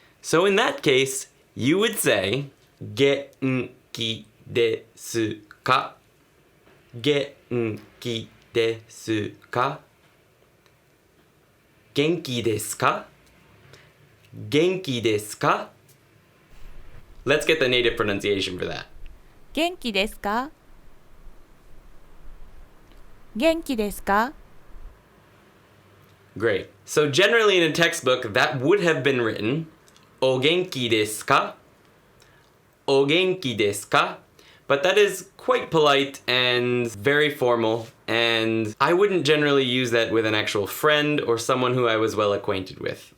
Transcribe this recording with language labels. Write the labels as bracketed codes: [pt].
[en] So in that case, you would say, [ja] Genki desu ka? Genki desu ka? Genki desu ka? Genki desu ka? [en] Let's get the native pronunciation for that. [ja] 元気ですか元気ですか [en] Great. So generally in a textbook, that would have been written, [ja] O genki desu ka? O genki desu ka? [en] But that is quite polite and very formal, and I wouldn't generally use that with an actual friend or someone who I was well acquainted with.